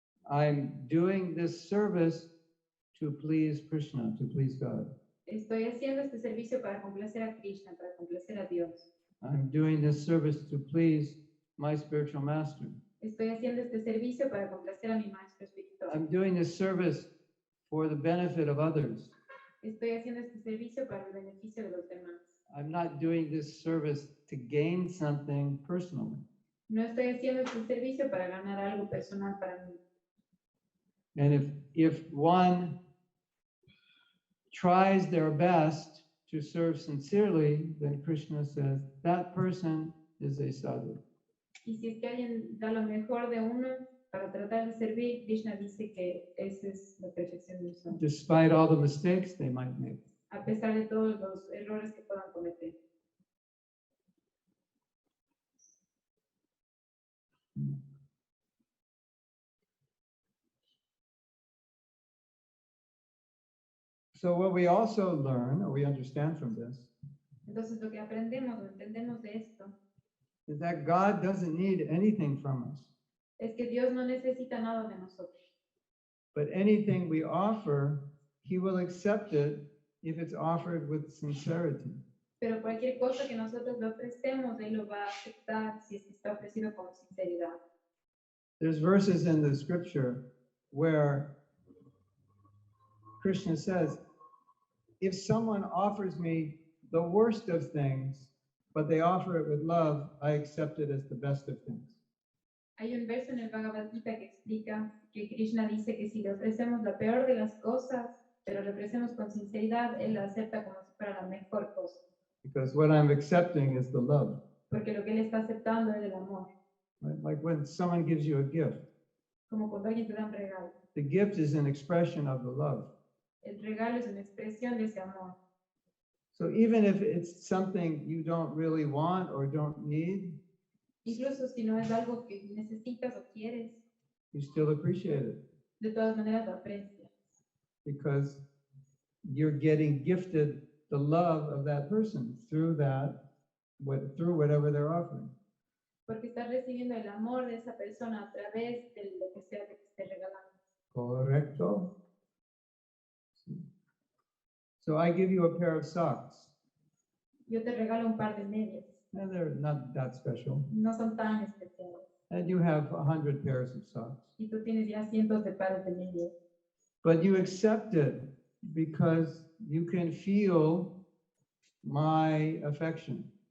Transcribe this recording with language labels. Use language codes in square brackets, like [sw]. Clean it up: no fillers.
[en] I'm doing this service to please Krishna, to please God. [es] Estoy haciendo este servicio para complacer a Krishna, para complacer a Dios. [en] I'm doing this service to please my spiritual master. [es] Estoy haciendo este servicio para complacer a mi maestro espiritual. [en] I'm doing this service for the benefit of others. [es] Estoy haciendo este servicio para el beneficio de los demás. [en] I'm not doing this service to gain something personally. [es] No estoy haciendo este servicio para ganar algo personal para mí. [en] And if one tries their best to serve sincerely, then Krishna says that person is a sadhu. [es] Y si es que alguien da lo mejor de uno para tratar de servir, Krishna dice que esa es la perfección de un sadhu. Despite all the mistakes they might make. A pesar de todos los errores que puedan cometer. [en] So what we also learn, or we understand from this, [es] Entonces lo que aprendemos o entendemos de esto [en] is that God doesn't need anything from us, [es] es que Dios no necesita nada de nosotros. [en] but anything we offer, He will accept it if it's offered with sincerity. [es] Pero cualquier cosa que nosotros le ofrecemos, Él lo va a aceptar si es que está ofrecido con sinceridad. [en] There's verses in the scripture where Krishna says, if someone offers me the worst of things, but they offer it with love, I accept it as the best of things. [es] Hay un verso en el Bhagavad Gita que explica que Krishna dice que si le ofrecemos la peor de las cosas, pero le ofrecemos con sinceridad, Él la acepta como si fuera la mejor cosa. [en] Because what I'm accepting is the love. [es] Porque lo que Él está aceptando es el amor. [en] Right? Like when someone gives you a gift, [es] Como cuando alguien te da un regalo. [en] the gift is an expression of the love. [es] El regalo es una expresión de ese amor. [en] So even if it's something you don't really want or don't need, [es] Incluso si no es algo que necesitas o quieres, [en] you still appreciate it [es] de todas maneras lo aprecias. [en] because you're getting gifted the love of that person through through whatever they're offering. [es] Porque estás recibiendo el amor de esa persona a través de lo que sea que te esté regalando. Correcto. [en] So I give you a pair of socks, [es] Yo te regalo un par de medias. [en] and they're not that special. [es] No son tan especiales. [en] And you have 100 pairs of socks. [es] Y tú tienes ya cientos de pares de medias. [en] But you accept it because you can feel my affection.